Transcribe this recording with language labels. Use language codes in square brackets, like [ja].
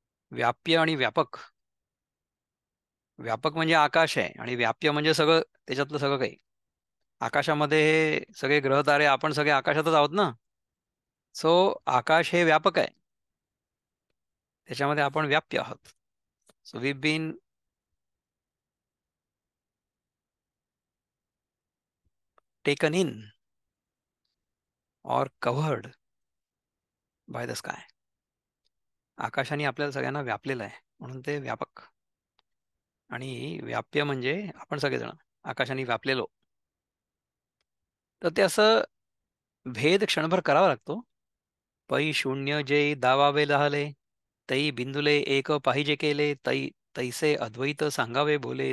[mr] व्याप्य आणि व्यापक. व्यापक म्हणजे आकाश आहे आणि व्याप्य म्हणजे सगळं, त्याच्यातलं सगळं काही. आकाशामध्ये हे सगळे ग्रहतारे, आपण सगळे आकाशातच आहोत ना. सो आकाश हे व्यापक आहे, त्याच्यामध्ये आपण व्याप्य आहोत. [en] So we been taken in or covered by the sky. [mr] आकाशाने आपल्याला सगळ्यांना व्यापलेलं आहे म्हणून ते व्यापक. आणि व्याप्य म्हणजे आपण सगळेजण आकाशाने व्यापलेलो. तर ते असं भेद क्षणभर करावा लागतो. पै शून्य जे दावावे लहाले, तै बिंदुले एक पाहिजे केले, तैसे अद्वैत सांगावे बोले.